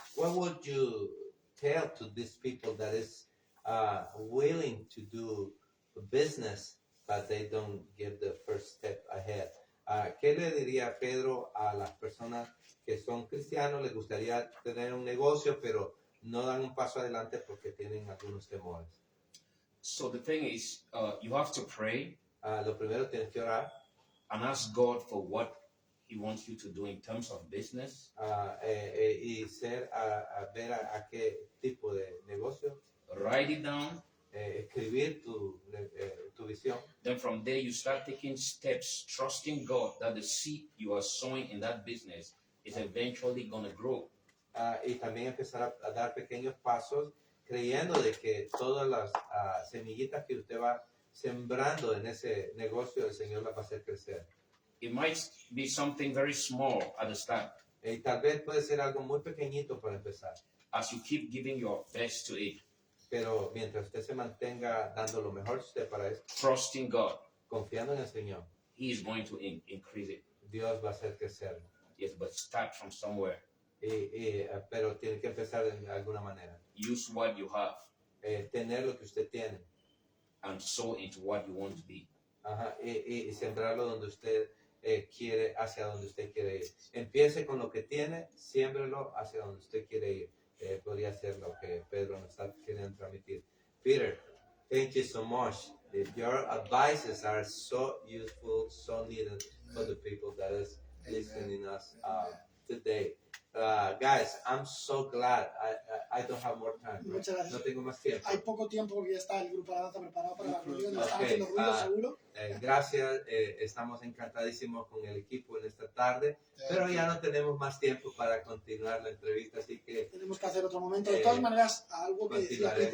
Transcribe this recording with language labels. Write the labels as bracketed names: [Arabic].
[English] What would you tell to these people that is willing to do business, but they don't give the first step ahead? [Spanish] ¿Qué le diría Pedro a las personas que son cristianos, les gustaría tener un negocio, pero no dan un paso adelante porque tienen algunos temores? [English] So the thing is, you have to pray [Spanish] Lo primero tienes que orar [English] and ask God for what He wants you to do in terms of business. [Spanish] Y ver a qué tipo de negocio. [English] Write it down. [Spanish] Escribir tu visión. [English] Then from there, you start taking steps, trusting God that the seed you are sowing in that business is eventually going to grow. [Spanish] Y también empezar a dar pequeños pasos, creyendo de que todas las semillitas que usted va sembrando en ese negocio, el Señor las va a hacer crecer. [English] It might be something very small at the start. [Spanish] Y tal vez puede ser algo muy pequeñito para empezar. [English] As you keep giving your best to it, [Spanish] Pero mientras usted se mantenga dando lo mejor de usted para eso, [English] trusting God, [Spanish] confiando en el Señor, [English] He is going to increase it. [Spanish] Dios va a hacer crecer. [English] Yes, but start from somewhere. [Spanish] Pero tiene que empezar de alguna manera. [English] Use what you have [Spanish] Tener lo que usted tiene. [English] and sow into what you want to be. [Spanish] Ajá, y sembrarlo donde usted quiere, hacia donde usted quiere ir. Empiece con lo que tiene, siémbrelo hacia donde usted quiere ir. Podría ser lo que Pedro nos está queriendo transmitir. [English] Peter, thank you so much. Your advices are so useful, so needed for the people that is listening us today. Guys, I'm so glad. I don't have more time. Right? [Spanish] Muchas gracias. No tengo más tiempo. Hay poco tiempo porque ya está el grupo de la danza preparado para la reunión. Ok, Están haciendo ruido, seguro. Gracias, estamos encantadísimos con el equipo en esta tarde, pero ya no tenemos más tiempo para continuar la entrevista, así que Tenemos que hacer otro momento. De todas maneras, algo que decía Peter.